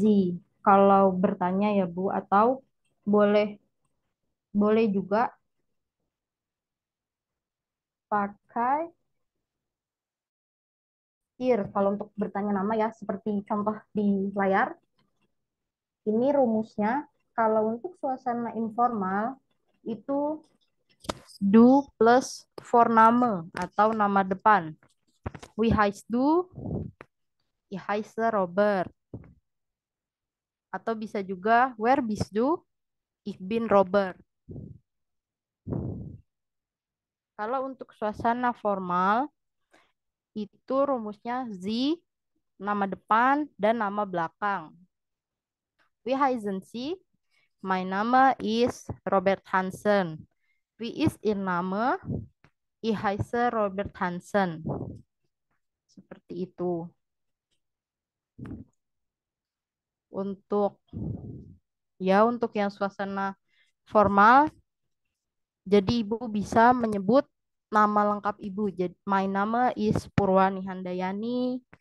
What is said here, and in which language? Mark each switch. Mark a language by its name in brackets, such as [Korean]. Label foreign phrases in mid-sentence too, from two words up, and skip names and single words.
[Indonesian] Kalau bertanya ya Bu, atau boleh boleh juga pakai ir. Kalau untuk bertanya nama ya, seperti contoh di layar. Ini rumusnya. Kalau untuk suasana informal itu [German] du plus Vorname [Indonesian] atau nama depan. [German] Wie heißt du? Ich heiße Robert. [Indonesian] Atau bisa juga [German] where bist du? Ich bin Robert. [Indonesian] Kalau untuk suasana formal itu rumusnya Sie, nama depan dan nama belakang. [German] Wie heißen Sie? Mein Name ist Robert Hansen. Wie ist Ihr Name? Ich heiße Robert Hansen. [Indonesian] Seperti itu. Untuk untuk yang suasana formal, jadi Ibu bisa menyebut nama lengkap Ibu. Jadi, [English] my nama is [Indonesian] Purwani Handayani.